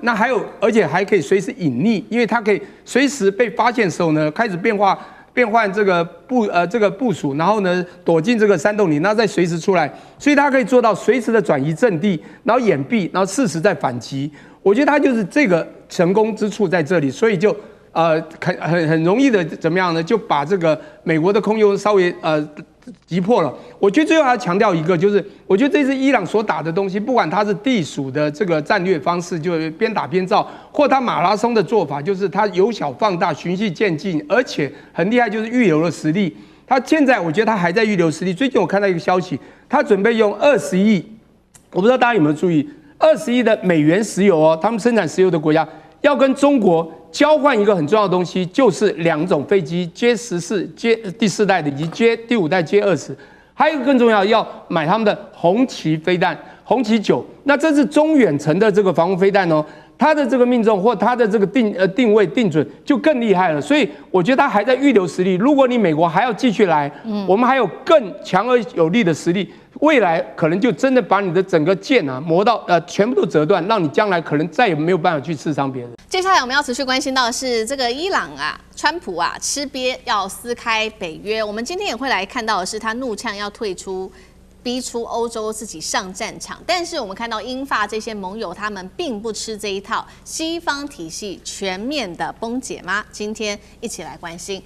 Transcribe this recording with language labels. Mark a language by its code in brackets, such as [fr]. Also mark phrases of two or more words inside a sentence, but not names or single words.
[zh] 那還有，而且還可以隨時隱匿，因為它可以隨時被發現的時候呢，開始變換這個部署，然後呢躲進這個山洞裡，然後再隨時出來，所以它可以做到隨時的轉移陣地，然後掩蔽，然後適時再反擊。我覺得它就是這個成功之處在這裡，所以就很容易的怎麼樣呢？就把這個美國的空優稍微擊破了。我覺得最後還要強調一個，就是我覺得這次伊朗所打的東西，不管它是地鼠的這個戰略方式，就是邊打邊造，或它馬拉松的做法，就是它由小放大、循序漸進，而且很厲害，就是預留了實力。它現在我覺得它還在預留實力。最近我看到一個消息，它準備用20億，我不知道大家有沒有注意，20億的美元石油哦，他們生產石油的國家要跟中國交換一個很重要的東西，就是2種飛機 J14、第4代的以及第5代 J20，還有一個更重要，要買他們的紅旗飛彈、紅旗9。那這是中遠程的這個防空飛彈哦，它的這個命中或它的這個定位定準就更厲害了。所以我覺得它還在預留實力。如果你美國還要繼續來，我們還有更強而有力的實力。未來可能就真的把你的整個劍啊磨到全部都折斷，讓你將來可能再也沒有辦法去刺傷別人。接下來我們要持續關心到的是這個伊朗啊，川普啊吃癟要撕開北約。我們今天也會來看到的是他怒嗆要退出，逼出歐洲自己上戰場。但是我們看到英法這些盟友他們並不吃這一套，西方體系全面的崩解嗎？今天一起來關心。